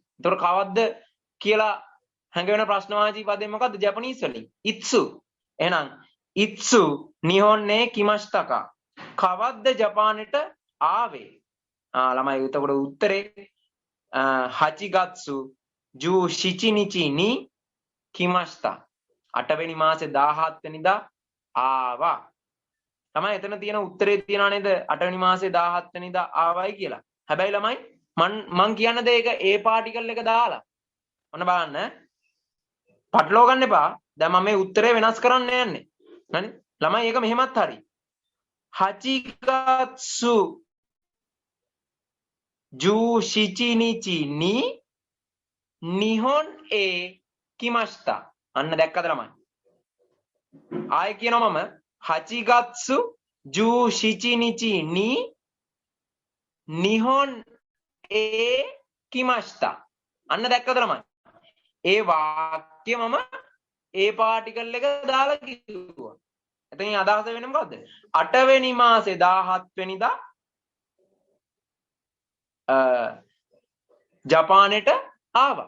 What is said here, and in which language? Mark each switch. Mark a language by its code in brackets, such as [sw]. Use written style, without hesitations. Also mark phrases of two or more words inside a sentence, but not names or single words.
[si] ඒතකොට කවද්ද කියලා හැඟවෙන ප්‍රශ්නවාචී පදේ මොකද්ද? ජපනීස් වලින්. ඉත්සු. එහෙනම් [ja] いつ日本に来ましたか. [si] කවද්ද ජපානෙට ආවේ? ළමයි එතකොට උත්තරේ [ja] 八月十七日に来ました. [si] 8 වෙනි මාසේ 17 වෙනිදා ආවා. තමයි එතන තියෙන උත්තරේ තියනවා නේද? 8 වෙනි මාසේ 17 වෙනිදා ආවයි කියලා. හැබැයි ළමයි මං කියන්න දේ ඒක ඒ පාටිකල් එක දාලා. ඔන්න බලන්න. පටලව ගන්න එපා. දැන් මම මේ උත්තරේ වෙනස් කරන්න යන්නේ. හරි? ළමයි ඒක මෙහෙමත් හරි. [ja] 八月十七日に日本へ来ました. [si] අන්න දැක්කද ළමයි? ආයෙ කියනවා මම [ja] 八月十七日に日本へ来ました. [si] අන්න දැක්කද ළමයි? ඒ වාක්‍ය මම ඒ පාටිකල් එක දාලා කිව්වා. එතනින් අදහස වෙන්නේ මොකද්ද? 8 වෙනි මාසේ 17 වෙනිදා ජපානෙට ආවා.